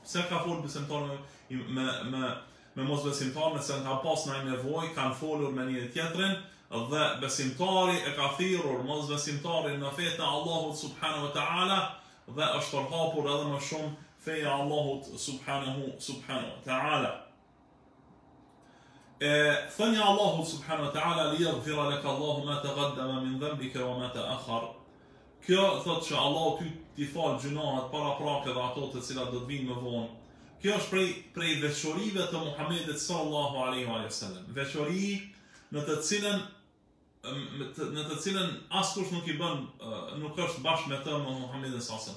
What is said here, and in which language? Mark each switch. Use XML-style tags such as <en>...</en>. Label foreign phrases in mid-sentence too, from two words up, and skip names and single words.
<sq>Pse ka folur besimtari me mos besimtarë, nëse kanë pas ndonjë nevojë, kanë folur me njëri tjetrin dhe besimtari e ka thirrur mos besimtarin në fetë e Allahut</sq> <ar>سبحانه وتعالى</ar> <sq>dhe është përhapur edhe më shumë feja e Allahut</sq> <ar>سبحانه وتعالى.</ar> <sq>Thënia Allahut</sq> <ar>سبحانه وتعالى ليغفر لك الله ما تقدم من ذنبك وما تأخر.</ar> <sq>Kjo thotë që Allahu ty t'i fal gjunahet para prake dhe ato të cilat do të vinë më vonë. Kjo është prej veçorive të Muhamedit</sq> <ar>صلى الله عليه وسلم.</ar> <sq>Veçori në të cilën askush nuk I bën, nuk është bashkë me të me Muhamedit</sq> <ar>صلى الله عليه وسلم.</ar>